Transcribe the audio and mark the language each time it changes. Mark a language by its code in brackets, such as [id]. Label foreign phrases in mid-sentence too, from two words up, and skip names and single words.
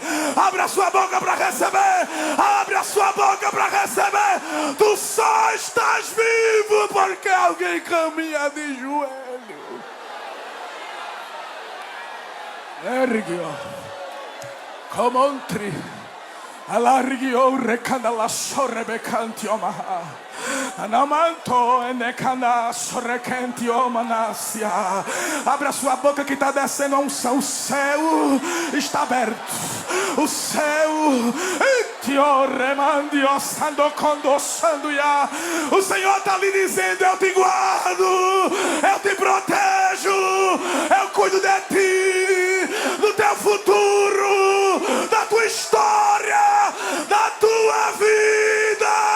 [pt] Abre a sua boca para receber. Abre a sua boca para receber. Tu só estás vivo porque alguém caminha de joelho. Ergue-o como um trio. Alargio recanda la sorrebecanti omaha. Anamanto enecana sorrecanti omanasia. Abra sua boca que está descendo a unção. O céu está aberto. O céu. O Senhor está lhe dizendo: eu te guardo, eu te protejo, eu cuido de ti, do teu futuro, da tua história, da tua vida.